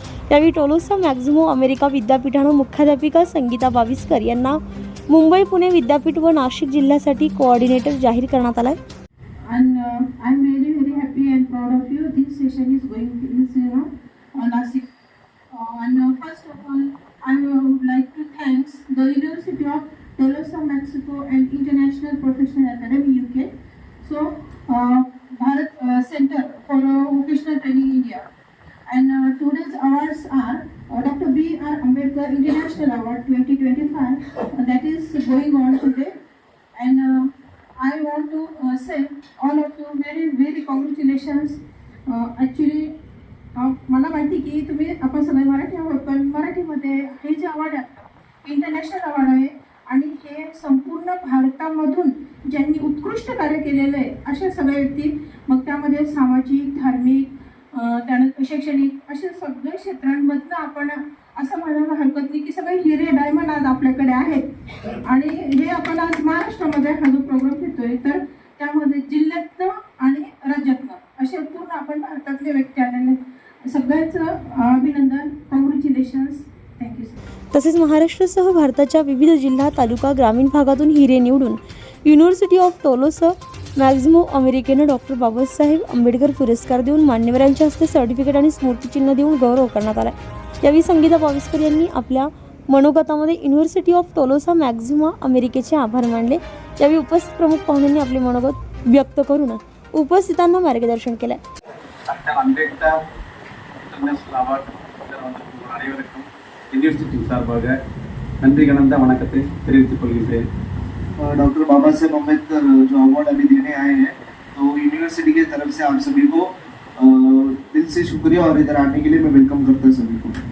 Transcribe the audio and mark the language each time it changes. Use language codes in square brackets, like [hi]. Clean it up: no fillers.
[mr] यावेळी Tolosa Maxximo America विद्यापीठानं मुख्याध्यापिका संगीता बाविस्कर यांना मुंबई पुणे विद्यापीठ व नाशिक जिल्ह्यासाठी कोऑर्डिनेटर जाहीर करण्यात आला आहे। [en] And I'm really very happy and proud of you. This session is going to Nasik And first of all, I would like to thank the University of Tolosa, Mexico and International Professional Academy UK. So, Bharat Center for Vocational Training India. And today's awards are Dr. B.R. Ambedkar International Award 2025 that is going on today. And I want to say all of you very congratulations. [mr] Actually, मला माहिती की तुम्ही आपण सगळे मराठी आहोत, पण मराठीमध्ये हे जे अवॉर्ड आहे इंटरनॅशनल अवॉर्ड आहे आणि हे संपूर्ण भारतामधून ज्यांनी उत्कृष्ट कार्य केलेलं आहे अशा सगळ्या व्यक्ती, मग त्यामध्ये सामाजिक, धार्मिक, त्यानंतर शैक्षणिक अशा सगळ्या क्षेत्रांमधनं आपण असं म्हणायला हरकत नाही की सगळे हिरे डायमंड आज आपल्याकडे आहेत. आणि हे आपण आज महाराष्ट्रामध्ये हा जो प्रोग्राम घेतोय तर त्यामध्ये जिल्ह्यातनं आणि राज्यातनं असे पूर्ण आपण भारतातले व्यक्ती आलेले, सगळ्यांचं अभिनंदन, कॉंग्रॅच्युलेशन्स, थँक्यू सर. तसेच महाराष्ट्रासह भारताच्या विविध जिल्हा, तालुका, ग्रामीण भागातून हिरे निवडून युनिव्हर्सिटी ऑफ टोलोसा मॅक्झिमो अमेरिकेनं डॉक्टर बाबासाहेब आंबेडकर पुरस्कार देऊन मान्यवरांच्या हस्ते सर्टिफिकेट आणि स्मृतिचिन्ह देऊन गौरव करण्यात आला. यावेळी संगीता पाविस्कर यांनी आपल्या मनोगतामध्ये युनिव्हर्सिटी ऑफ टोलोसा मॅक्झिमो अमेरिकेचे आभार मानले. यावेळी उपस्थित प्रमुख पाहुण्यांनी आपले मनोगत व्यक्त करून उपस्थितांना मार्गदर्शन केले. [ta] டாக்டர் அம்பேத்கர் இன்டர்நேஷனல் அவார்டு வந்திருக்கும் அனைவருக்கும் யூனிவர்சிட்டி சார்பாக நன்றி கலந்த वणकத்தை தெரிவித்துக் கொள்கிறேன். [hi] डॉक्टर बाबा साहेब अम्बेडकर जो अवार्ड अभी देने आए हैं तो यूनिवर्सिटी की तरफ से आप सभी को दिल से शुक्रिया और इधर आने के लिए मैं वेलकम करता हूं सभी को.